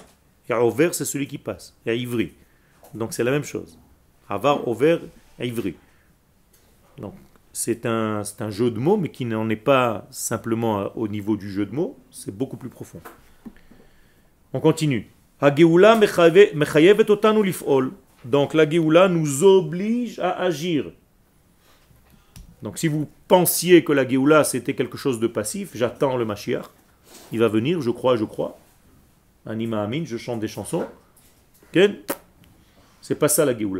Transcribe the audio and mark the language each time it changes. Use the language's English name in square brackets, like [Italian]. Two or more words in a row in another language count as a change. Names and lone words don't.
[French] Et Over, c'est celui qui passe. Et Ivri. Donc c'est la même chose. [Hebrew] עבר, עובר, עברי. [French] Donc c'est un jeu de mots, mais qui n'en est pas simplement au niveau du jeu de mots. C'est beaucoup plus profond. On continue. [Hebrew] הגאולה מחייבת אותנו לפעול. [French] Donc la Géoula nous oblige à agir. Donc si vous pensiez que la Géoula c'était quelque chose de passif, j'attends le Mashiach, il va venir, je crois, [Hebrew] אני מאמין, [French] je chante des chansons. Okay? C'est pas ça la Géoula.